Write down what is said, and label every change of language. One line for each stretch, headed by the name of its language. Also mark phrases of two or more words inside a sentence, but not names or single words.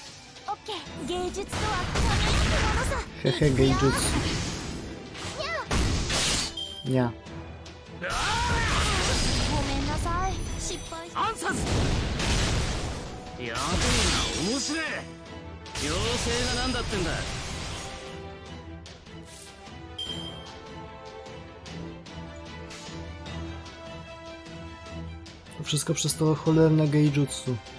Polish: Hehe, geijutsu. Nie.
Japanese: ごめんなさい失敗しアンサーズやべえな面白い妖精がなんだってんだ
Polish: To wszystko przez to cholerne geijutsu.